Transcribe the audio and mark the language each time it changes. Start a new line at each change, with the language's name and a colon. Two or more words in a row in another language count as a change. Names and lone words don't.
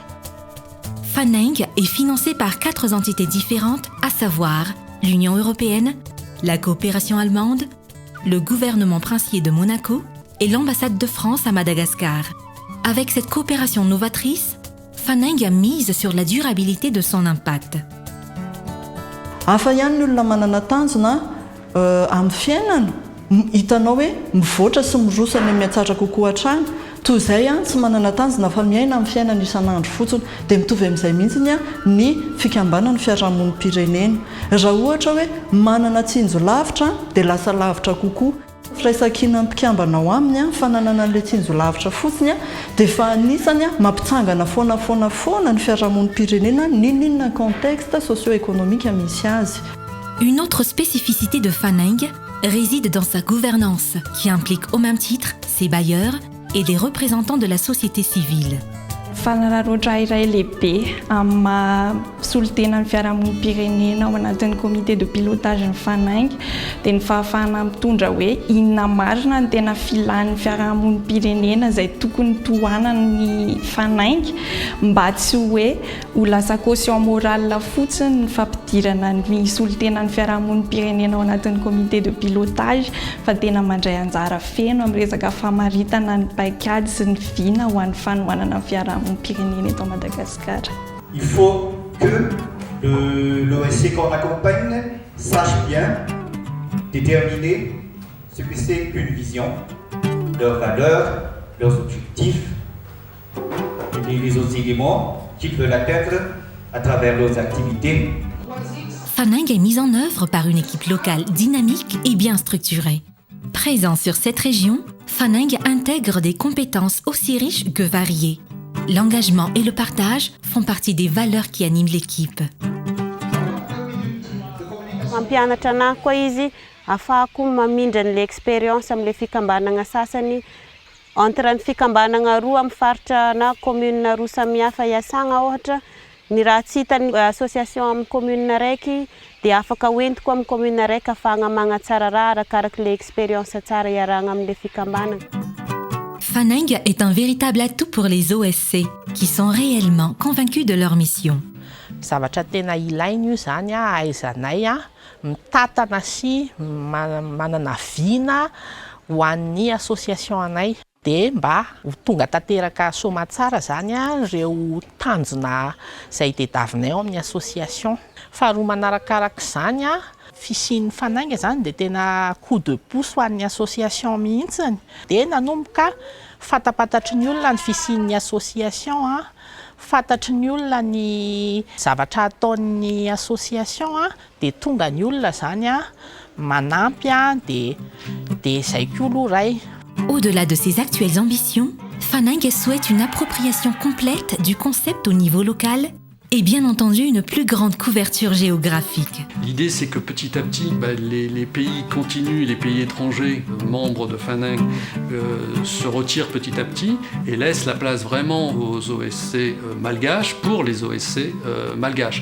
French: Faneng est financé par 4 entités différentes, à savoir l'Union européenne, la coopération allemande, le gouvernement princier de Monaco et l'ambassade de France à Madagascar. Avec cette coopération novatrice, Faneng mise sur la durabilité de son impact.
Malagasy: Hafa ihany ny olona manana tanjona amin'ny fiainana, hitanao hoe mivoatra sy mirosana mihatsara kokoa hatrany, toy izay tsy manana tanjona fa miaina amin'ny fiainana isan'andro fotsiny dia mitovy amin'izay mihitsy ny fikambanana fiarahamonim-pirenena. Raha ohatra hoe manana tsinjo lavitra dia lasa lavitra kokoa. Firaisan-kina mpikambana ao aminy fananana an'ilay tsinjo lavitra fotsiny dia efa anisany mampitsangana foana ny fiarahamonim-pirenena n'inona
French: contexte socio-économique
Malagasy: misy azy.
French: Une autre spécificité de Faneng réside dans sa gouvernance, qui implique au même titre ses bailleurs et des représentants de la société civile.
Malagasy: Fanararoatra iray lehibe amin'ny maha-solotena ny fiarahamonim-pirenena ao anatin'ny
French: comité de pilotage
Malagasy: ny Faneng dia ny fahafahana mitondra hoe inona marina ny tena filan'ny fiarahamonim-pirenena izay tokony tohanan'ny Faneng mba tsy hoe ho lasa
French: caution morale
Malagasy: fotsiny ny fampidirana ny solotena ny fiarahamonim-pirenena ao anatin'ny
French: comité de pilotage
Malagasy: fa tena mandray anjara feno amin'ny resaka famaritana ny paikady sy ny vina ho an'ny fanohanana ny fiarahamonim-pirenena eto Madagascar.
French: Il faut que l'OSC qu'on accompagne sache bien déterminer ce que c'est qu'une vision, leurs valeurs, leurs objectifs et les autres éléments qu'ils veulent atteindre à travers leurs activités. Faneng est mise en œuvre par une équipe locale dynamique et bien structurée. Présent sur cette région, Faneng intègre des compétences aussi riches que variées. L'engagement et le partage font partie des valeurs qui animent l'équipe.
Malagasy: Mampianatra anahy koa izy ahafahako mamindra an'ilay expérience amin'ilay fikambanana sasany entre ny fikambanana roa amin'ny faritra na commune roa samihafa iasagna ohatra ny raha tsy hitan'ny association amin'ny commune raiky dia afaka hoentiko amin'ny commune raiky ahafahana magnatsara raha arakaraka ilay expérience tsara iarahana amin'ilay fikambanana.
French: Faneng est un véritable atout pour les OSC qui sont réellement convaincus de leur mission.
Malagasy: Zavatra tena ilaina io zany ahaizanay mitatana sy manana vina ho an'ny association anay dia mba ho tonga tanteraka somatsara zany ireo tanjona izay tadiavinay ao amin'ny association. Faharoa manarakaraka izany fisian'ny fanainga zany dia tena
French: coup de pouce
Malagasy: ho an'ny association mihitsiny dia nanomboka fatapatatry ny olona ny fisian'ny association fantatry ny olona ny zavatra ataon'ny association dia tonga ny olona zany manampy dia izay koa aloha ray.
French: Au-delà de ses actuelles ambitions, Faneng souhaite une appropriation complète du concept au niveau local et bien entendu une plus grande couverture géographique. L'idée c'est que petit à petit les pays continuent, les pays étrangers membres de Faneng se retirent petit à petit et laissent la place vraiment aux OSC malgaches pour les OSC malgaches.